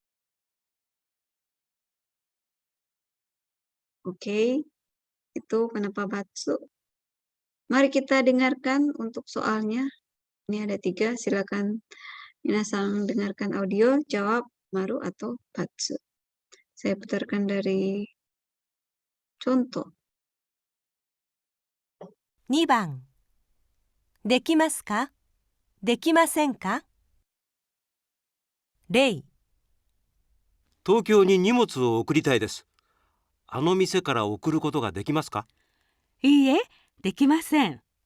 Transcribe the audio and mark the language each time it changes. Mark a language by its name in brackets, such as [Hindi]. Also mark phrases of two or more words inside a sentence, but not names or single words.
[Indonesian] Oke, itu kenapa batsu. Mari kita dengarkan untuk soalnya. Ini ada 3, silakan minasang dengarkan audio, jawab maru atau batsu. Saya putarkan dari contoh. [Japanese] 2 番できますかできませんか例東京に荷物を送りたいです。あの店から送ることができますか？いいえ、できません。